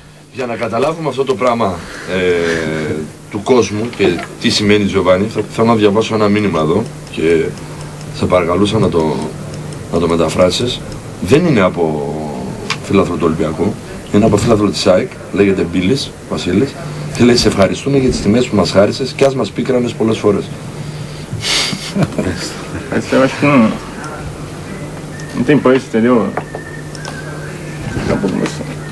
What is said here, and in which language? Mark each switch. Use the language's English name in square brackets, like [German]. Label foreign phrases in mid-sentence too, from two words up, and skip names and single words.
[Greek] Για να καταλάβουμε αυτό το πράγμα του κόσμου και τι σημαίνει Τζοβάνι, θέλω να διαβάσω ένα μήνυμα εδώ και θα παρακαλούσα να το μεταφράσεις. Δεν είναι από φίλαθρο του Ολυμπιακού, είναι από φίλαθρο της ΑΕΚ, λέγεται Μπίλης, Βασίλης, και λέει: σε ευχαριστούμε για τις τιμές που μας χάρισες και ας μας πίκρανες πολλές φορές. [Portuguese] Eu acho que não tem preço, entendeu? Daqui a pouco começou.